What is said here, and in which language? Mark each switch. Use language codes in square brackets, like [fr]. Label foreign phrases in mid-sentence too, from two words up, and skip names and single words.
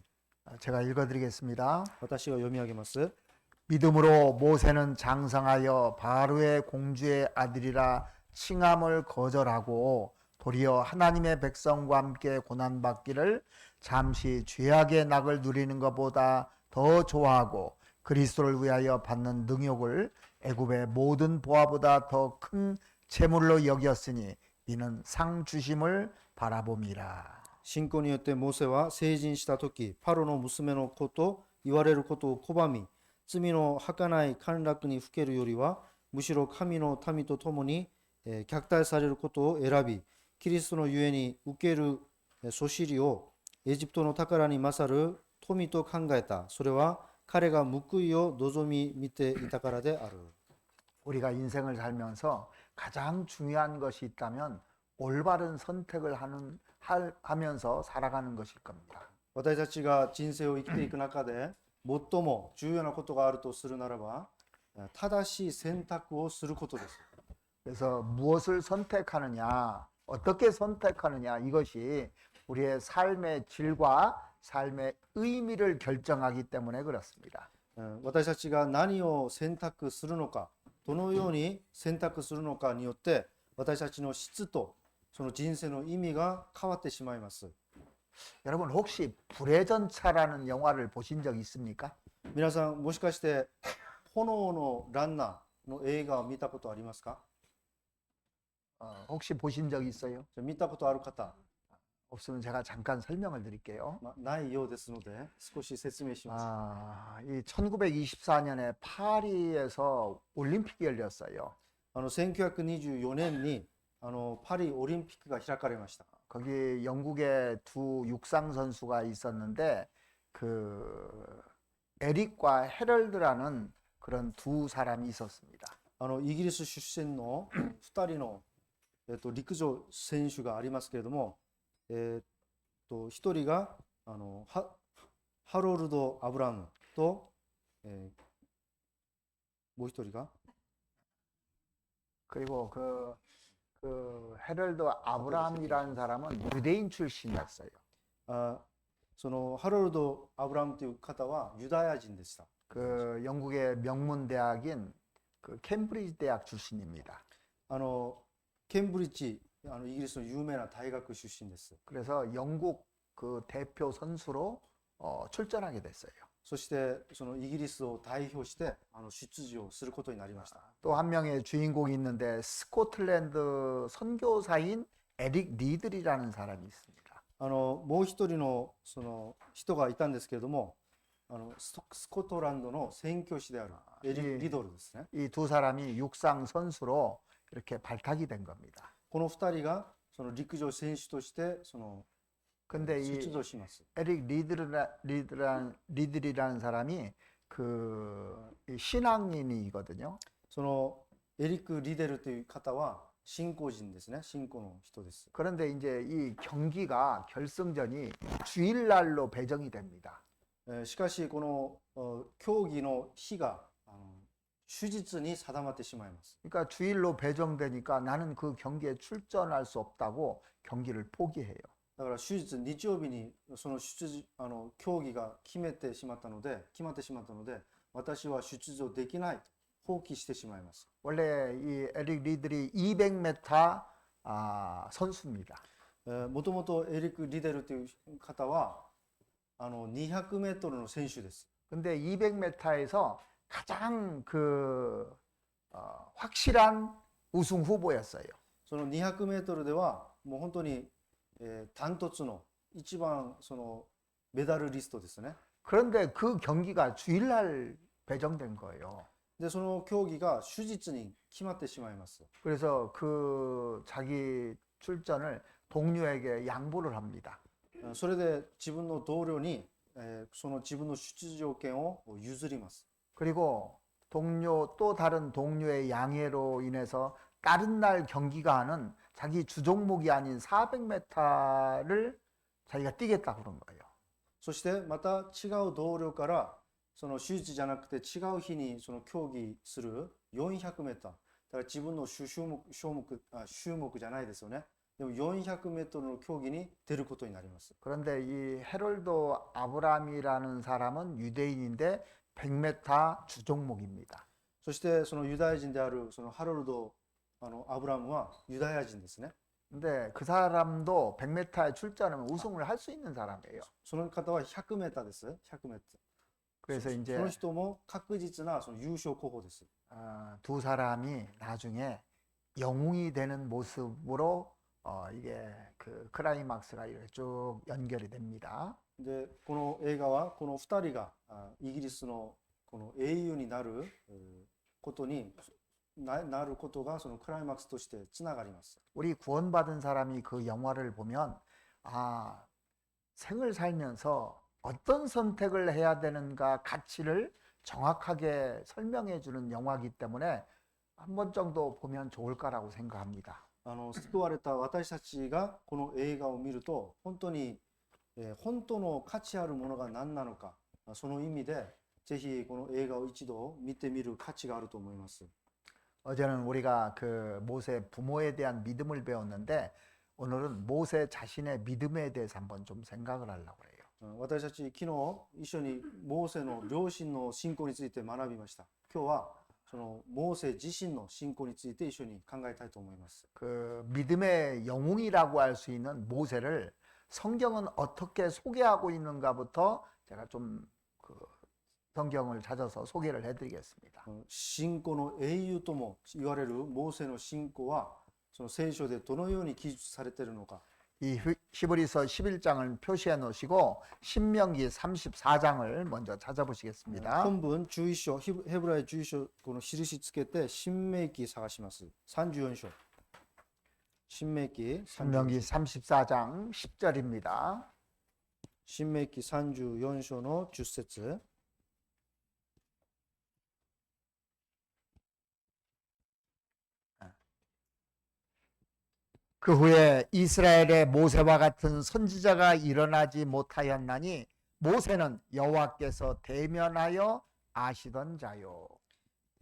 [ko] 제가 읽어드리겠습니다. [ja] 私が読み上げます。 [ko] 믿음으로 모세는 장성하여 바로의 공주의 아들이라 칭함을 거절하고 도리어 하나님의 백성과 함께 고난받기를 잠시 죄악의 낙을 누리는 것보다 더 좋아하고 그리스도를 위하여 받는 능욕을 애굽의 모든 보화보다 더 큰 재물로 여겼으니 이는 상 주심을 바라봄이라. [ja] 信仰によってモーセは成人した時、パロの娘の子と言われることを拒み、罪の儚い陥落にふけるよりは、むしろ神の民と共に虐待されることを選び、キリストのゆえに受けるそしりをエジプトの宝に勝る富と考えた。それは彼が報いを望み見ていたからである。 [ko] 우리가 인생을 살면서 가장 중요한 것이 있다면 올바른 선택을 하면서 살아가는 것일 겁니다. [ja] 私たちが人生を生きていく中で最も重要なことがあるとするならば、正しい選択をすることです。 [ko] 그래서 무엇을 선택하느냐, 어떻게 선택하느냐 이것이 우리의 삶의 질과 삶의 의미를 결정하기 때문에 그렇습니다. [ja] 私たちが何を選択するのか、どのように選択するのかによって私たちの質とその人生の意味が変わってしまいます。 [ko] 여러분 혹시 불의 전차라는 영화를 보신 적 있습니까? [ja] 皆さんもしかして炎のランナーの映画を見たことありますか？ [ko] 혹시 보신 적 있어요? [ja] 見たことある方、 [ko] 없으면 제가 잠깐 설명을 드릴게요. [ja] ないようですので少し説明します。 [ko] 이 1924년에 파리에서 올림픽이 열렸어요. [ja] 1924 年にパリオリンピックが開かれました。 [ko] 거기 영국의 두 육상 선수가 있었는데 그 에릭과 헤럴드라는 그런 두 사람이 있었습니다. [ja] イギリス出身の2人の、陸上選手がありますけれども、1人がハロルド・アブラムと、もう1人が [ko] 그리고 그 헤럴드 아브라함이라는 사람은 유대인 출신이었어요. [ja] そのハロルド・アブラムという方はユダヤ人でした。 [ko] 그 영국의 명문 대학인 그 캠브리지 대학 출신입니다. [ja] ケンブリッジ、イギリスの有名な大学出身です。 [ko] 그래서 영국 그 대표 선수로 출전하게 됐어요. [ja] そしてそのイギリスを代表して出場することになりました。 [ko] 또 한 명의 주인공이 있는데 스코틀랜드 선교사인 에릭 리들이라는 사람이 있습니다. [ja] もう一人のその人がいたんですけれども、スコットランドの宣教師であるエリック・リドルですね。 [ko] 이 두 사람이 육상 선수로 이렇게 발탁이 된 겁니다. [ja] この二人がその陸上選手としてその [ko] 근데 이 [ja] 出場します。 [ko] 에릭 리들이라는 사람이 이 신앙인이거든요. [ja] そのエリック・リデルという方は信仰人ですね。信仰の人です。 [ko] 그런데 이제 이 경기가 결승전이 주일날로 배정이 됩니다. [ja] しかしこの競技の日が手術に定まってしまいます。 [ko] 그러니까 주일로 배정되니까 나는 그 경기에 출전할 수 없다고 경기를 포기해요. [ja] だから手術日曜日にその競技が決まってしまったので私は出場できないと放棄してしまいます。 [ko] 원래 이 에릭 리들이 200m 선수입니다. [ja] もともとエリック・リデルという方は200メートルの選手です。 [ko] 근데 200m에서 가장 확실한 우승 후보였어요. [ja] その200メートルではもう本当にダントツの一番そのメダルリストですね。 [ko] 그런데 그 경기가 주일날 배정된 거예요. [ja] でその競技が手術に決まってしまいます。 [ko] 그래서 그 자기 출전을 동료에게 양보를 합니다. [ja] それで自分の同僚にその自分の出場権を譲ります。 [ko] 그리고 또 다른 동료의 양해로 인해서 다른 날 경기가 하는 자기 주 종목이 아닌 400m를 자기가 뛰겠다고 그런 거예요. [ja] そしてまた違う同僚からその手術じゃなくて違う日にその競技する400メーター。だから自分の種目じゃないですよね。でも400メートルの競技に出ることになります。 [ko] 그런데 이 헤롤드 아브람이라는 사람은 유대인인데 100m 주 종목입니다. [ja] そしてそのユダヤ人であるそのハロルドアブラムはユダヤ人ですね。 [ko] 근데 그 사람도 100m에 출전하면 우승을 할 수 있는 사람이에요. [ja] その方は100メーターです。100メーター。 [ko] 그래서 [ja] そ [ko] 이제 [ja] の人も確実なその優勝候補です。 [ko] 두 사람이 나중에 영웅이 되는 모습으로 이게 그 클라이막스가 이렇게 쭉 연결이 됩니다. [ja] でこの映画はこの2人がイギリスのこの英雄になることがそのクライマックスとしてつながります。 [ko] 우리 구원받은 사람이 그 영화를 보면 생을 살면서 어떤 선택을 해야 되는가 가치를 정확하게 설명해 주는 영화이기 때문에 한 번 정도 보면 좋을까라고 생각합니다. [ja] 救われた私たちがこの映画を見ると本当に本当の価値あるものが何なのか、その意味でぜひこの映画を一度見てみる価値があると思います。 [ko] 어제는 우리가 그 모세 부모에 대한 믿음을 배웠는데 오늘은 모세 자신의 믿음에 대해서 한번 좀 생각을 하려고 해요. [ja] 私たち昨日一緒にモーセの両親の信仰について学びました。今日はそのモーセ自身の信仰について一緒に考えたいと思います。 [ko] 그 믿음의 영웅이라고 할 수 있는 모세를 성경은 어떻게 소개하고 있는가부터 제가 좀 그 성경을 찾아서 소개를 해드리겠습니다. [ja] 信仰の英雄とも言われるモーセの信仰はその聖書でどのように記述されているのか。 [ko] 이 히브리서 11장을 표시해 놓으시고 신명기 34장을 먼저 찾아보시겠습니다. [ja] 本文11章ヘブライ11章この印つけて新明記探します。34章。新明記 [ko] 신명기 34장 10절입니다. [ja] 新明記34章の10節。 [ko] 그 후에 이스라엘의 모세와 같은 선지자가 일어나지 못하였나니 모세는 여호와께서 대면하여 아시던 자요.